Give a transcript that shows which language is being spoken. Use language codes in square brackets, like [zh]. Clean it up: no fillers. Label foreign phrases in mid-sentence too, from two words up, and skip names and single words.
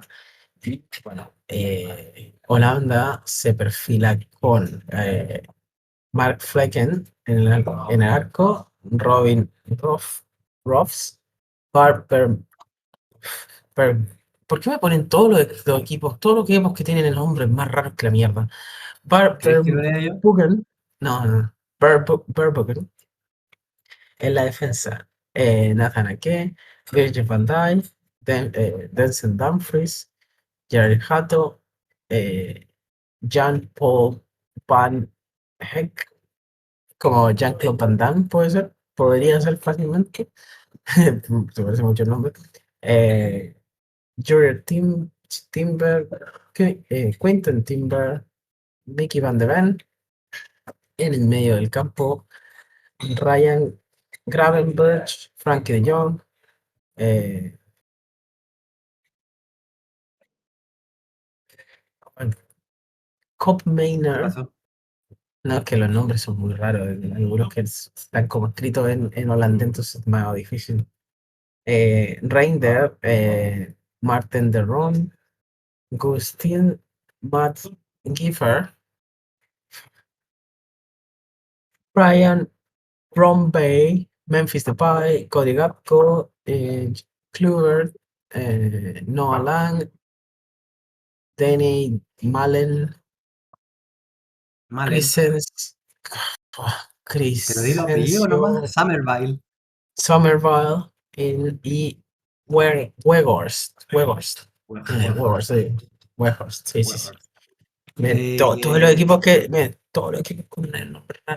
[es] Y bueno, Holanda se perfila con Mark Flecken en el arco, Robin Ruffs, Harper. ¿Por qué me ponen todos los equipos, todos los equipos que tienen el nombre más raro que la mierda? ¿Crees que lo lea yo? Verbruggen, no, Verbruggen en la defensa. Nathan Ake, Virgil van Dijk, Denzel Dumfries, Jared Hato, eh, Jean Paul Van Heck, como Jean-Claude Van Damme, puede ser, podría ser fácilmente, se parece mucho el nombre. Eh, Jurriel Timber, Quentin Timber, Mickey Van de Ven, en el medio del campo, Ryan Gravenberch, Frankie de Jong, eh, Cop ¿Qué Maynard. pasó? No, es que los nombres son muy raros, algunos que están como escritos en holandés, entonces es más difícil. Reinder, Martin de Roon, Gustin, Matt Giffer, Brian Bromby, Memphis Depay, Cody Gakpo, Kluivert, Noah Lang, Danny Malen, Malen. Crescens- Pero di los apellidos Crescencio nomás. Somerville. Somerville y Weghorst. Weghorst. Weghorst. Weghorst, sí. Weghorst, sí, sí, sí. Weghorst. Todos los Eh, equipos que. Todos los equipos con el nombre raro.